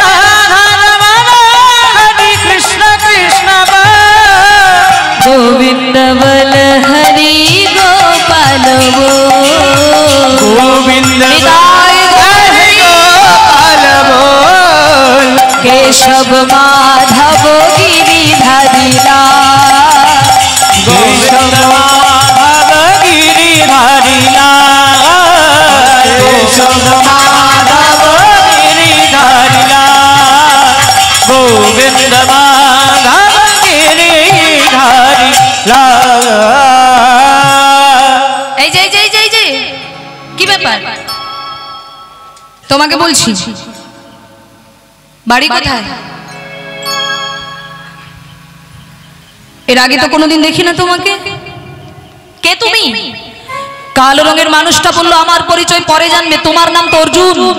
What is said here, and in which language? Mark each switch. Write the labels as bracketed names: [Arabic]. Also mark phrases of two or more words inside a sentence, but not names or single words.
[Hindi] राधा रमन हरि कृष्ण कृष्ण बोल गोविंद बोल हरि गोपाल बोल गोविंद हरि गोपाल बोल केशव माधव गिरिधारी लाल केशव माधव गिरिधारी लाल केशव माधव गिरिधारी लाल गोविंद माधव गिरिधारी लाल [Bangla] এই যে কি ব্যাপার তোমাকে বলছি বাড়ি কোথায় এর আগে তো কোনোদিন দেখি না তোমাকে কে তুমি কালো রঙের মানুষটা বললো আমার পরিচয় পরে জানবে তোমার নাম তো অর্জুন